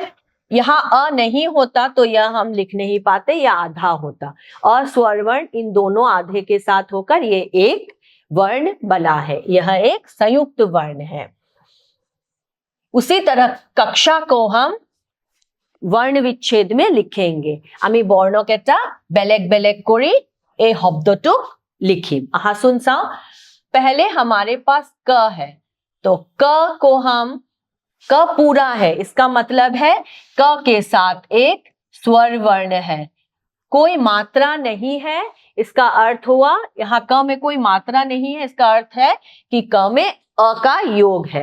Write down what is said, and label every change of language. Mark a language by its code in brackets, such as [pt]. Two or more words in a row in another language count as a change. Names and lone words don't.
[hi] अगर यहाँ अ नहीं होता तो यह हम लिख नहीं पाते, यह आधा होता। अ स्वर वर्ण इन दोनों आधे के साथ होकर ये एक वर्ण बना है, यह एक संयुक्त वर्ण है। उसी तरह कक्षा को हम वर्ण विच्छेद में लिखेंगे। [as] আমি বৰ্ণকেইটা বেলেগ বেলেগ কৰি এই শব্দটো लिखिम। আহাচোন চাও। [hi] पहले हमारे पास क है, तो क को हम, क पूरा है, इसका मतलब है क के साथ एक स्वर वर्ण है, कोई मात्रा नहीं है। इसका अर्थ हुआ यहाँ क में कोई मात्रा नहीं है, इसका अर्थ है कि क में अ का योग है।